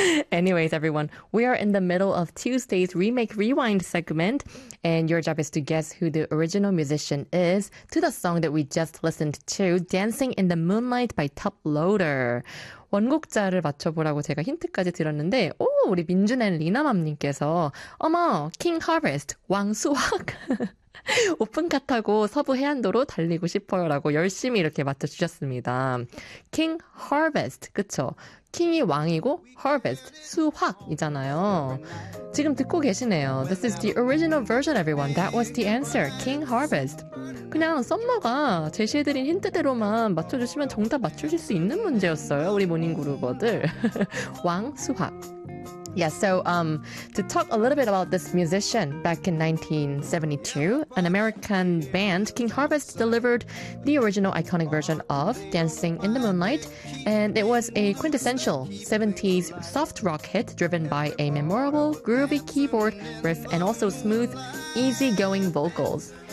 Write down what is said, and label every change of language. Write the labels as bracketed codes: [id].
[en] Anyways, everyone, we are in the middle of Tuesday's Remake Rewind segment, and your job is to guess who the original musician is to the song that we just listened to, "Dancing in the Moonlight" by Top Loader. [ko] 원곡자를 맞춰보라고 제가 힌트까지 드렸는데, 오, 우리 민준앤 리나맘님께서, 어머, King Harvest, 왕수확, 오픈카 타고 서부 해안도로 달리고 싶어요라고 열심히 이렇게 맞춰주셨습니다. King Harvest, 그쵸? 킹이 왕이고, Harvest, 수확이잖아요. 지금 듣고 계시네요. [en] This is the original version, everyone. That was the answer. King Harvest. [ko] 그냥 썸머가 제시해드린 힌트대로만 맞춰주시면 정답 맞추실 수 있는 문제였어요. 우리 모닝그루버들. 왕, 수확. [en] Yeah, so to talk a little bit about this musician, back in 1972, an American band, King Harvest, delivered the original iconic version of Dancing in the Moonlight, and it was a quintessential 70s soft rock hit driven by a memorable groovy keyboard riff and also smooth, easygoing vocals.